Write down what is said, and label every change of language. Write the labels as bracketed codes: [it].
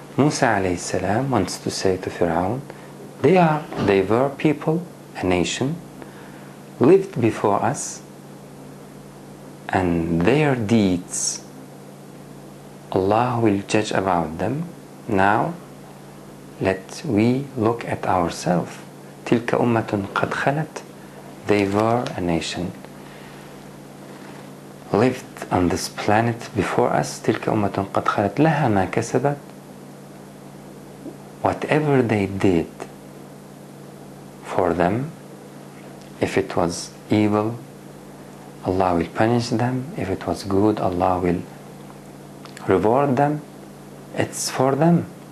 [en] Musa alayhi salam wants to say to Fir'aun, they were people, a nation, lived before us, and their deeds Allah will judge about them. Now let we look at ourselves. [ar] تلك أمة قد خلت. [en] They were a nation, lived on this planet before us. [ar] تلك أمة قد خلت لها ما كسبت. [en] Whatever they did for them, if it was evil, Allah will punish them. If it was good, Allah will reward them. It's for them.